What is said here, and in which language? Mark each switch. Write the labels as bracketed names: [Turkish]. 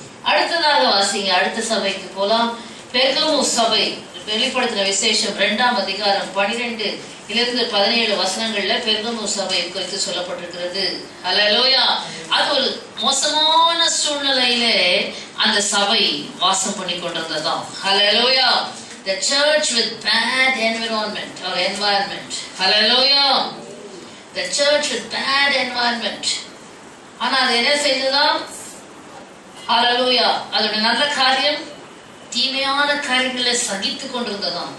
[Tamil] அடுத்ததாக வாசிங்க. அடுத்த சபைக்கு போலாம். பெர்கமு சபை வெளிப்படுத்தின விசேஷம் 2ஆம் அதிகாரம் 12-17 வசனங்கள்ல பெர்கமு சபை குறித்து சொல்லப்பட்டிருக்கிறது. ஹல்லேலூயா. அது ஒரு மோசமான சூழ்நிலையிலே அந்த சபை வாசம் பண்ணி கொண்டிருந்ததாம். ஹல்லேலூயா. [English] The church with bad environment. Hallelujah. The church with bad environment. [Tamil] ஆனா அது என்ன செய்ததாம்? ஹல்லேலூயா. அதோட நல்ல காரியம் தீமையான காரியங்களை சகித்துக் கொண்டிருந்ததாம்.